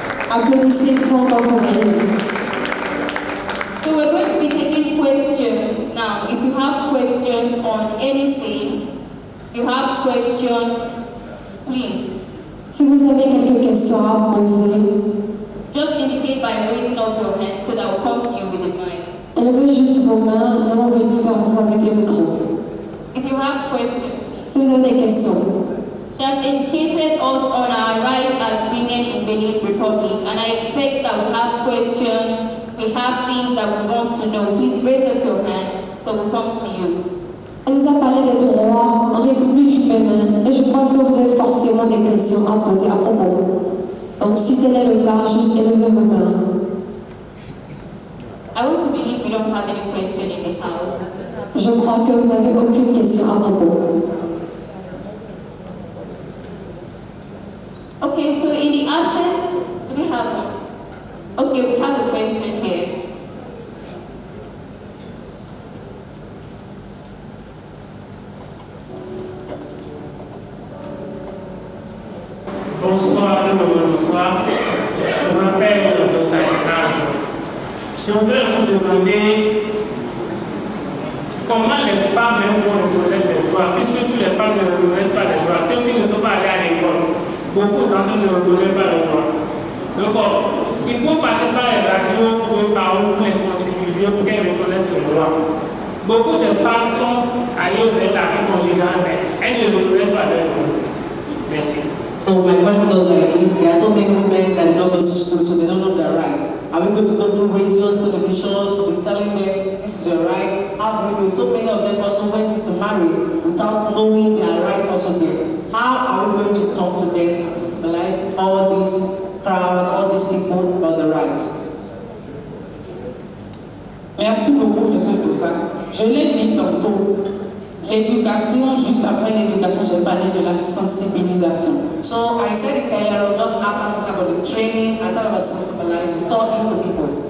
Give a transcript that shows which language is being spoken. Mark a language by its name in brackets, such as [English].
[French] Applaudissez fort pour elle. [English] So we're going to be taking questions now. If you have questions on anything, you have questions, please. [French] Si vous avez quelques questions à poser, [English] Just indicate by raising up your hand so that we'll come to you with the mic. [French] levez juste vos mains, nous allons venir vers vous avec les micros. [English] If you have questions, [French] Si vous avez des questions, [English] she has educated us on our rights as women in Benin Republic, and I expect that we have questions, we have things that we want to know. Please raise up your hand so we'll come to you. [French] elle nous a parlé des droits en République du Bénin et je crois que vous avez forcément des questions à poser à propos. Donc si tel est le cas, juste élevez vos mains. [English] I want to believe we don't have any question in the house. [French] Je crois que vous n'avez aucune question à propos. [English] Okay, so in the absence, do we have one? Okay, we have a question here. [French] Bonsoir, bonsoir. Je m'appelle Dosakage. Je voudrais vous demander comment les femmes vont reconnaître les droits, puisque toutes les femmes ne reconnaissent pas les droits. Ceux qui ne sont pas allés à l'école, beaucoup d'entre eux ne reconnaissent pas les droits. Donc, il faut passer par les radios ou par où les sensibiliser pour qu'elles reconnaissent les droits. Beaucoup de femmes sont allées vers la vie conjugale, mais elles ne reconnaissent pas leurs droits. Merci. [English] So my question goes like this: there are so many women that did not go to school, so they don't know their right. Are we going to go through radios, televisions to be telling them this is your right? How do we do? So many of them also went into marriage without knowing their right also there. How are we going to talk to them and sensibilize all this crowd, all these people about the rights? [French] Merci beaucoup, M. Toussaint. Je l'ai dit tantôt, l'éducation, juste après l'éducation, j'ai parlé de la sensibilisation. [English] So I said it earlier, just after talking about the training, I talked about sensibilizing, talking to people.